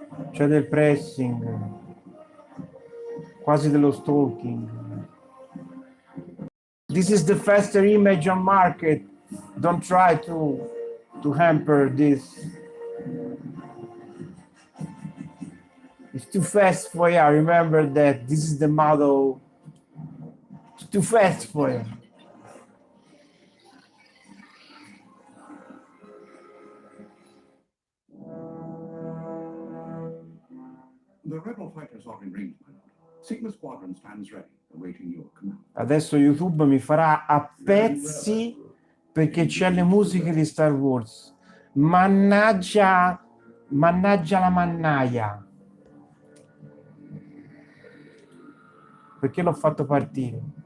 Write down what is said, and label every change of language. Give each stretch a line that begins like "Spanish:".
Italian: C'è del pressing, quasi dello stalking.
English: This is the faster image on market. Don't try to hamper this. It's too fast for you. Remember that this is the model. It's too fast for you. The rebel fighters are in range, my lord. Sigma Squadron stands ready, awaiting your command.
Italian: Adesso YouTube mi farà a pezzi perché c'è le musiche di Star Wars. Mannaggia la mannaia. Perché l'ho fatto partire?